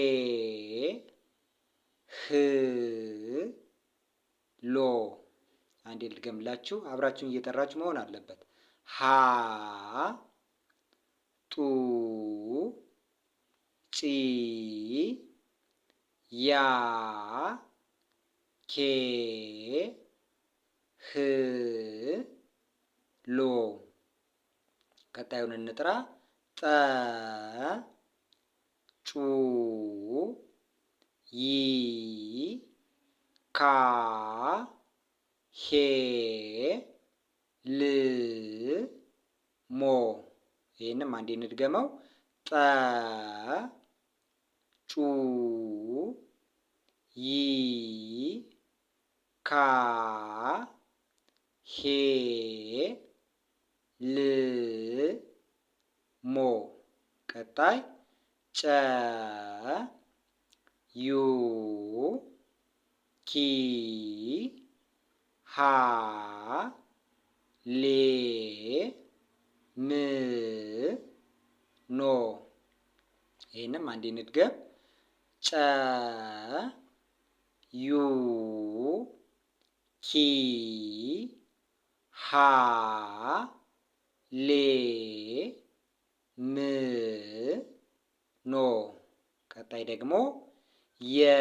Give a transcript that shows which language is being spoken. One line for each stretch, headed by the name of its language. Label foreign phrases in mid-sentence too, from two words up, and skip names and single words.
Amharic: ህ ሎ። አንዴ ልድገምላችሁ፣ አብራችሁን እየጠራችሁ መሆን አለበት። ሀ ጡ ጪ ያ ኬ ህ ሎ። ቀጣዩን እንጥራ። ጠ ጩ ይ ካ ሄ ል ሞ። ይህንም አንዴ እንድገመው። ጠ ጩ ይ ካ ሄ ል ሞ። ቀጣይ ጨ ዩ ኪ ሃ ሌ ም ኖ። ይህንም አንዴ እንድገም። ጨ ዩ ኪ ሃ ሌ ም ኖ። ቀጣይ ደግሞ የ